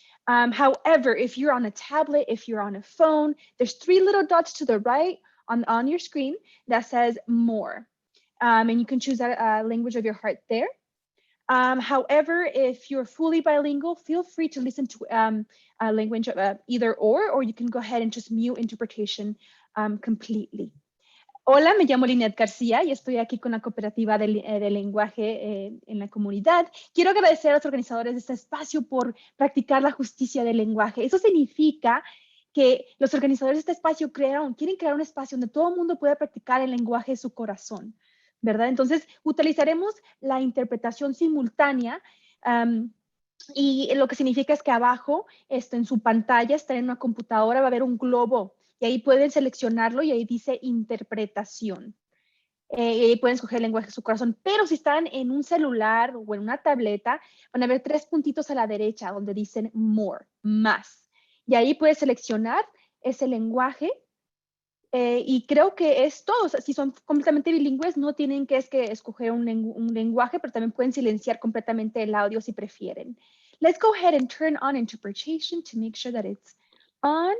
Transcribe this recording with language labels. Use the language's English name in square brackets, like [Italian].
[English] However, if you're on a tablet, if you're on a phone, there's 3 little dots to the right on your screen that says more. And you can choose that language of your heart there. However, if you're fully bilingual, feel free to listen to a language of either or you can go ahead and just mute interpretation completely. [Spanish] Hola, me llamo Lynette García y estoy aquí con la cooperativa de lenguaje en la comunidad. Quiero agradecer a los organizadores de este espacio por practicar la justicia del lenguaje. Eso significa que los organizadores de este espacio quieren crear un espacio donde todo el mundo pueda practicar el lenguaje de su corazón, ¿verdad? Entonces, utilizaremos la interpretación simultánea y lo que significa es que abajo, en su pantalla, está en una computadora, va a haber un globo y ahí pueden seleccionarlo y ahí dice interpretación. Y ahí pueden escoger el lenguaje de su corazón. Pero si están en un celular o en una tableta, van a ver 3 puntitos a la derecha donde dicen more, más. Y ahí puedes seleccionar ese lenguaje. Y creo que es todo. O sea, si son completamente bilingües, no tienen que escoger un lenguaje, pero también pueden silenciar completamente el audio si prefieren. [English] Let's go ahead and turn on interpretation to make sure that it's on.